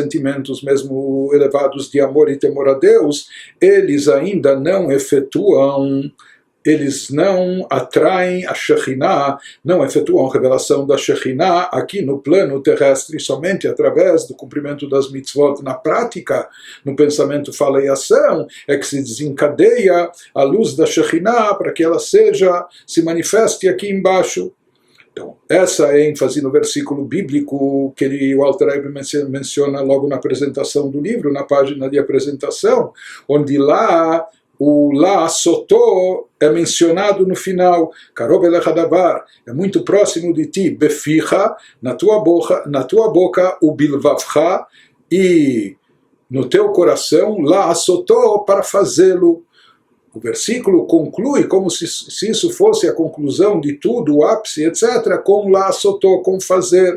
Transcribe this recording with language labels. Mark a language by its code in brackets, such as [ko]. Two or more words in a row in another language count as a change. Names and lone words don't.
[pt] sentimentos mesmo elevados de amor e temor a Deus, eles ainda não efetuam, eles não atraem a Shekhinah, não efetuam a revelação da Shekhinah aqui no plano terrestre, somente através do cumprimento das mitzvot na prática, no pensamento, fala e ação, é que se desencadeia a luz da Shekhinah para que ela se manifeste aqui embaixo. Então, essa é a ênfase no versículo bíblico que o Alter Rebbe menciona logo na apresentação do livro, na página de apresentação, onde lá o [he] לעשותו [pt] é mencionado no final, [he] קרוב אליך הדבר, [pt] é muito próximo de ti, Beficha, na tua boca, o Bilvavcha, e no teu coração, [he] לעשותו, [pt] para fazê-lo. O versículo conclui como se isso fosse a conclusão de tudo, o ápice, etc., com [he] לעשותו, [pt] com fazer.